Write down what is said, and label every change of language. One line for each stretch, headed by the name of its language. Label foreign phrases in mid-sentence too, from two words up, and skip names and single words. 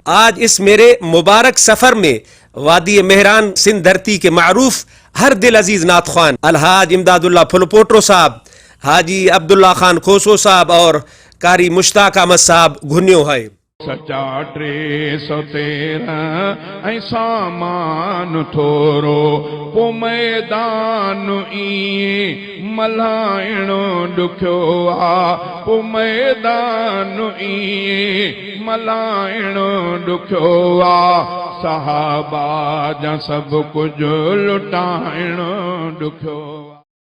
Urdu: آج اس میرے مبارک سفر میں وادی مہران سندھ دھرتی کے معروف ہر دل عزیز نعت خوان الحاج امداد اللہ پھلپوٹرو صاحب، حاجی عبداللہ خان کھوسو صاحب اور قاری مشتاق احمد صاحب گھنیو ہے۔
Sindhi: سچا 313 ऐं सामान थोरो पो मैदान ईं मल्हाइणो ॾुखियो आ, पो मैदान ईं मल्हाइणो ॾुखियो आ, सहाबा जा सभु कुझु लुटाइणो ॾुखियो आ।